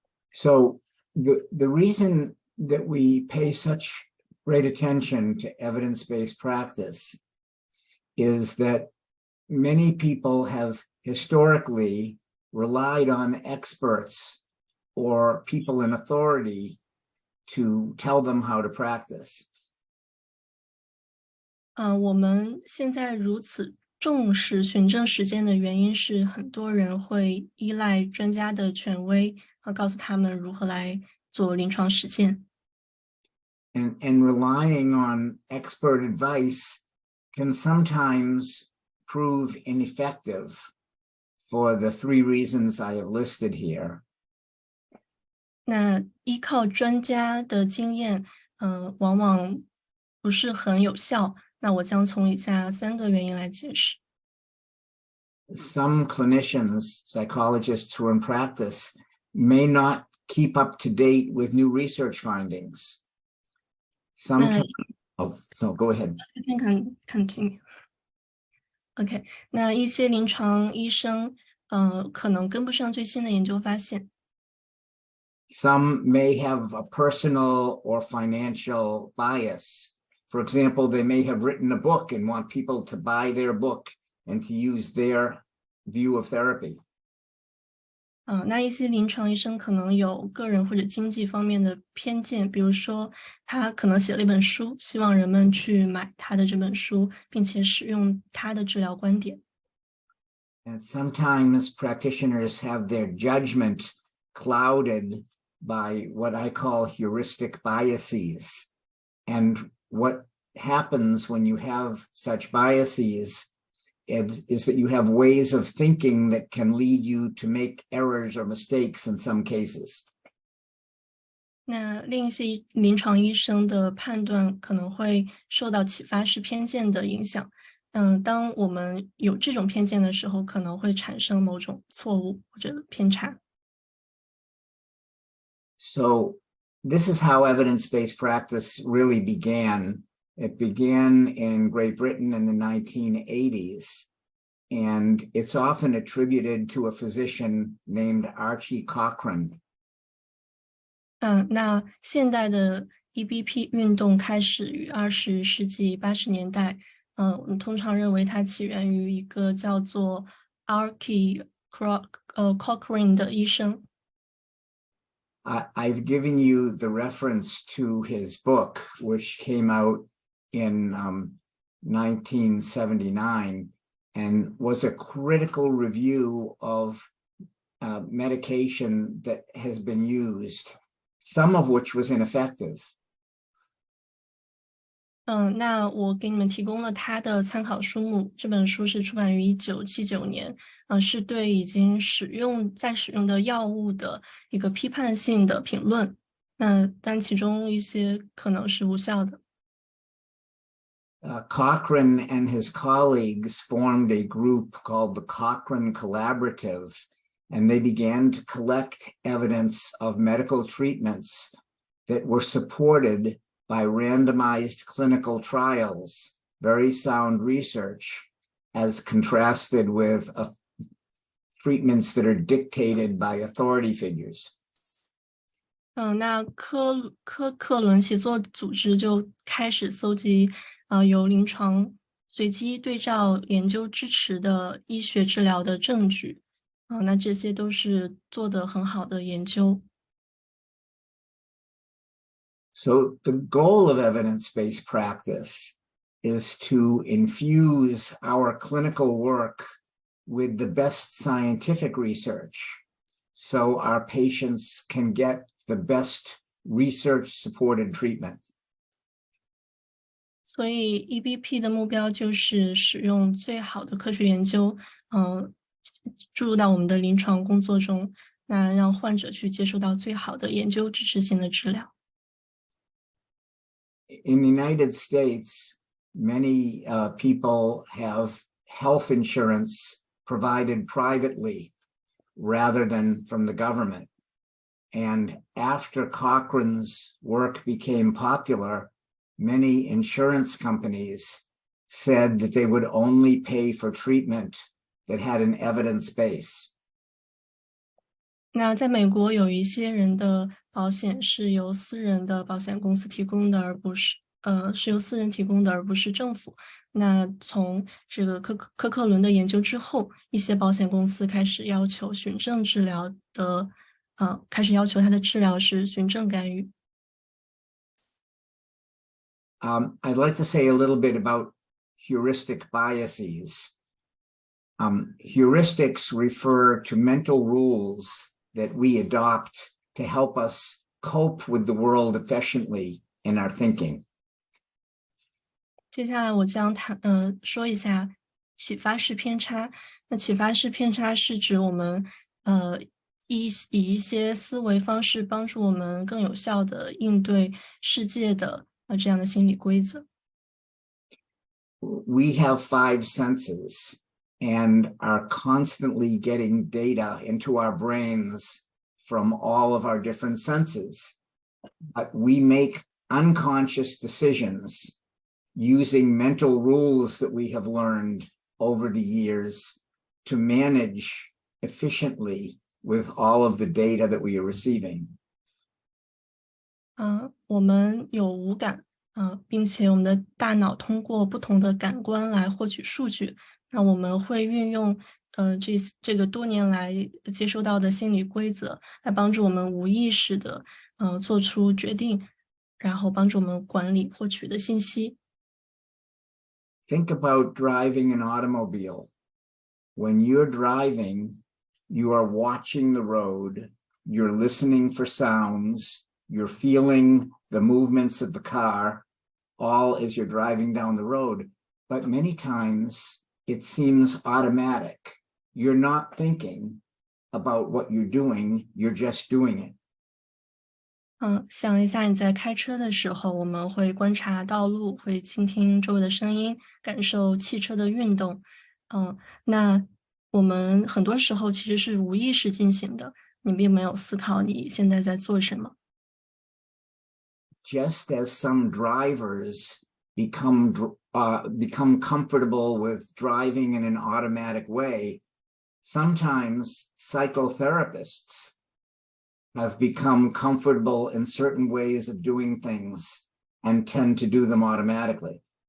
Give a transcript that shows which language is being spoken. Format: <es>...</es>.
<en>So the reason that we pay such great attention to evidence-based practice is that many people have historically relied on experts or people in authority to tell them how to practice.</en> <zh>我们现在如此重视循证实践的原因是，很多人会依赖专家的权威，告诉他们如何来做临床实践。</zh> <en>And relying on expert advice can sometimes prove ineffective for the 3 reasons I have listed here.</en> <zh>那依靠专家的经验，往往不是很有效。那我将从以下3个原因来解释。</zh> <en>Some clinicians, psychologists who are in practice, may not keep up to date with new research findings. Sometimes, oh, no, go ahead. You can continue.</en> <zh>OK， 那一些临床医生，可能跟不上最新的研究发现。</zh> <en>Some may have a personal or financial bias. For example, they may have written a book and want people to buy their book and to use their view of therapy.</en> <zh>那一些临床医生可能有个人或者经济方面的偏见，比如说他可能写了一本书，希望人们去买他的这本书，并且使用他的治疗观点。</zh> <en>And sometimes practitioners have their judgment clouded by what I call heuristic biases. And what happens when you have such biases is that you have ways of thinking that can lead you to make errors or mistakes in some cases.</en> <zh>那另一些临床医生的判断可能会受到启发式偏见的影响。当我们有这种偏见的时候，可能会产生某种错误或者偏差。</zh> <en>So this is how evidence-based practice really began. It began in Great Britain in the 1980s, and it's often attributed to a physician named Archie Cochrane.</en> <zh>那现代的 EBP 运动开始于20世纪80年代，我们通常认为它起源于一个叫做 Archie Cochrane 的医生。</zh> <en>I've given you the reference to his book, which came out in 1979 and was a critical review of medication that has been used, some of which was ineffective.</en> <zh>那我给你们提供了他的参考书目，这本书是出版于1979年，是对已经在使用的药物的一个批判性的评论。但其中一些可能是无效的。</zh> <en>Cochrane and his colleagues formed a group called the Cochrane Collaborative, and they began to collect evidence of medical treatments that were supported by randomized clinical trials, very sound research, as contrasted with treatments that are dictated by authority figures.</en> <zh>那科克伦协作组织就开始搜集由临床随机对照研究支持的医学治疗的证据。那这些都是做得很好的研究。</zh> <en>So the goal of evidence-based practice is to infuse our clinical work with the best scientific research so our patients can get the best research-supported treatment.</en> <zh>所以 EBP 的目标就是使用最好的科学研究，注入到我们的临床工作中，那让患者去接受到最好的研究支持性的治疗。</zh> <en>In the United States, many people have health insurance provided privately rather than from the government. And after Cochrane's work became popular, many insurance companies said that they would only pay for treatment that had an evidence base.</en> <zh>那在美国有一些人的保险是由私人的保险公司提供的，而不是由私人提供的，而不是政府。那从这个科克伦的研究之后，一些保险公司开始要求循证治疗的，开始要求它的治疗是循证干预。</zh> <en>I'd like to say a little bit about heuristic biases. Heuristics refer to mental rules that we adopt to help us cope with the world efficiently in our thinking.</en> <zh>接下来我将说一下启发式偏差。那启发式偏差是指我们以一些思维方式帮助我们更有效的应对世界的这样的心理规则。</zh> <en>We have 5 senses and are constantly getting data into our brains from all of our different senses. But we make unconscious decisions using mental rules that we have learned over the years to manage efficiently with all of the data that we are receiving.</en> <zh>我们有五感，并且我们的大脑通过不同的感官来获取数据。那我们会运用这个多年来接收到的心理规则，来帮助我们无意识的做出决定，然后帮助我们管理获取的信息。</zh> <en>Think about driving an automobile. When you're driving, you are watching the road, you're listening for sounds, you're feeling the movements of the car, all as you're driving down the road. But many times it seems automatic. You're not thinking about what you're doing, you're just doing it.</en> <zh>想一下你在开车的时候，我们会观察道路，会倾听周围的声音，感受汽车的运动。那我们很多时候其实是无意识进行的，你并没有思考你现在在做什么。</zh> <en>Just as some drivers become comfortable with driving in an automatic way, sometimes psychotherapists have become comfortable in certain ways of doing things and tend to do them automatically.</en>